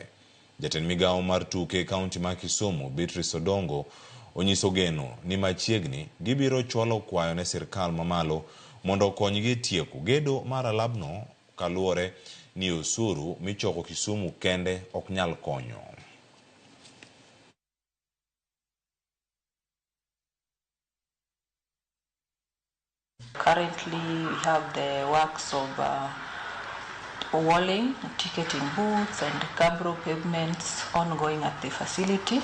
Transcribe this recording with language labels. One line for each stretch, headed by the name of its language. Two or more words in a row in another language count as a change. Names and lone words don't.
Luo (Kenya and Tanzania): Jatend migawo mar tuke kaunti ma Kisumu, Beatrice Odongo, onyiso geno ni machiegni gibiro chwalo kwayo ne sirkal mamalo mondo konygi tieko gedo mar alabno kaluore ni osuru michoko Kisumu kende ok nyal konyo.
English: Currently, we have the works of walling, ticketing booths and cabro pavements ongoing at the facility.